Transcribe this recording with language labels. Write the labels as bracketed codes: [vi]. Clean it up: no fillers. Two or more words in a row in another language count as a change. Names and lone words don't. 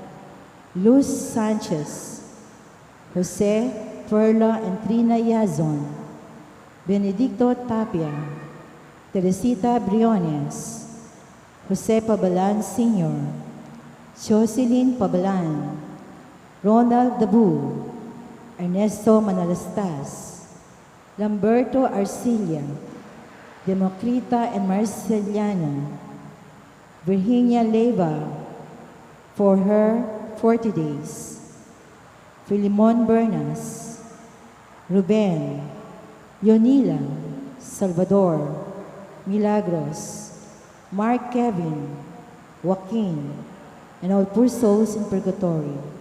[en] Luz Sanchez, Jose Perla and Trina Yazon, Benedicto Tapia, Teresita Briones, Jose Pabalan Sr., Jocelyn Pabalan, Ronald Dabu, Ernesto Manalastas, Lamberto Arcilia, Democrita and Marceliana, Virginia Leva, for her 40 days, Filimon Bernas, Ruben, Yonila, Salvador, Milagros, Mark Kevin, Joaquin, and all poor souls in purgatory.